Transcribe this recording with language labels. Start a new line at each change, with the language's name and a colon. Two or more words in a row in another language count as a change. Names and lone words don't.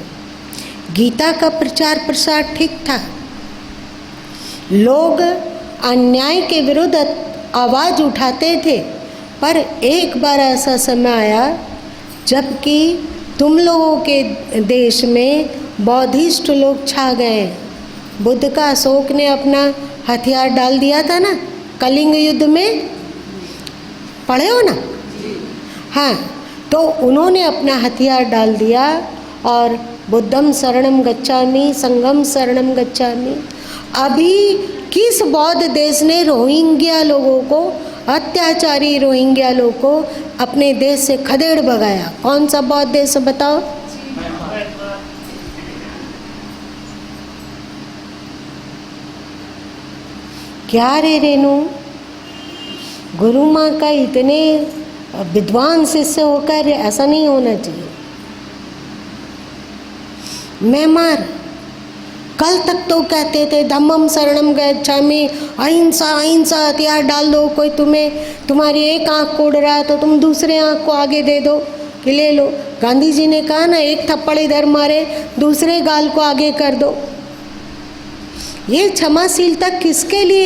Hindi: गीता का प्रचार प्रसार ठीक था, लोग अन्याय के विरुद्ध आवाज़ उठाते थे, पर एक बार ऐसा समय आया जबकि तुम लोगों के देश में बौद्धिस्ट लोग छा गए। बुद्ध का अशोक ने अपना हथियार डाल दिया था ना कलिंग युद्ध में, पढ़े हो ना? हाँ, तो उन्होंने अपना हथियार डाल दिया और
Pali: बुद्धम शरणम गच्छामि, संघम शरणम गच्छामि।
Hindi: अभी किस बौद्ध देश ने रोहिंग्या लोगों को, अत्याचारी रोहिंग्या लोगों को अपने देश से खदेड़ भगाया? कौन सा बौद्ध देश बताओ? क्या रे रेनू, गुरु माँ का इतने विद्वान शिष्य होकर ऐसा नहीं होना चाहिए। मैं मार कल तक तो कहते थे
Pali: धम्मम शरणम गच्छामि,
Hindi: अहिंसा अहिंसा, हथियार डाल दो, कोई तुम्हारी एक आँख को उड़ रहा है तो तुम दूसरे आँख को आगे दे दो कि ले लो। गांधी जी ने कहा ना, एक थप्पड़ इधर मारे दूसरे गाल को आगे कर दो। ये क्षमाशीलता किसके लिए?